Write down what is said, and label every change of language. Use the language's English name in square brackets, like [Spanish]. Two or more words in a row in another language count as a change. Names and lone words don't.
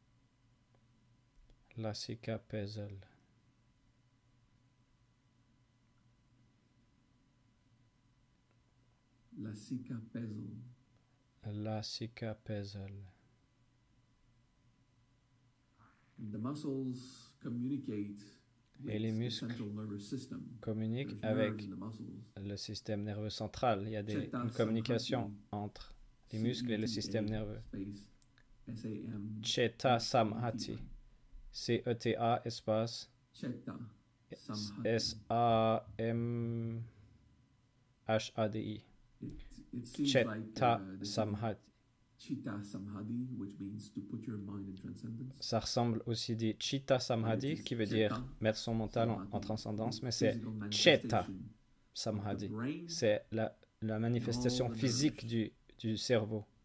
[French] Lasika Pezel. Lasica Pesel. Lasica Pesel. [English] The muscles communicate [French] et les muscles communiquent avec le système nerveux central. Il y a une communication entre les muscles et le système nerveux. Cheta Samhati. C-E-T-A espace S-A-M-H-A-D-I. Cheta Samhati. Ça ressemble aussi à Chitta Samadhi, qui veut dire mettre son mental en transcendance, mais c'est Cheta Samadhi. C'est la manifestation physique du cerveau.